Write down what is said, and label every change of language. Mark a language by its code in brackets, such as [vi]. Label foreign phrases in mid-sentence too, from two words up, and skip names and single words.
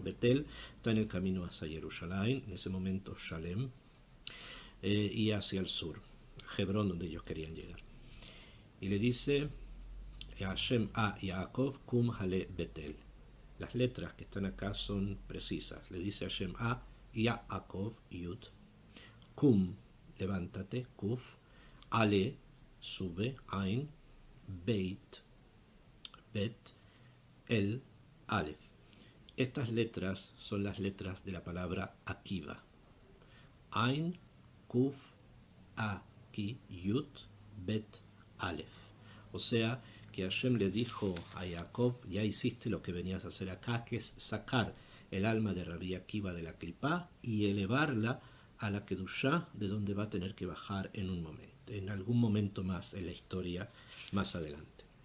[es] Betel está en el camino hacia Jerusalén, en ese momento Shalem, y hacia el sur, Hebrón, donde ellos querían llegar. Y le dice Hashem a Jacob: [he] קום עלה בית אל. [es] Las letras que están acá son precisas. Le dice Hashem a Yaakov, [he] יוד, קום, [es] levántate, [he] קוף, עלה, [es] sube, [he] עין, בית, בית, אל, אלף. [es] Estas letras son las letras de la palabra Akiva. [he] עין, קוף, עקי, יוד, בית, אלף. [es] O sea, que Hashem le dijo a Jacob: ya hiciste lo que venías a hacer acá, que es sacar el alma de Rabbi Akiva de la Clipá y elevarla a la Kedushá, de donde va a tener que bajar en algún momento más en la historia, más adelante.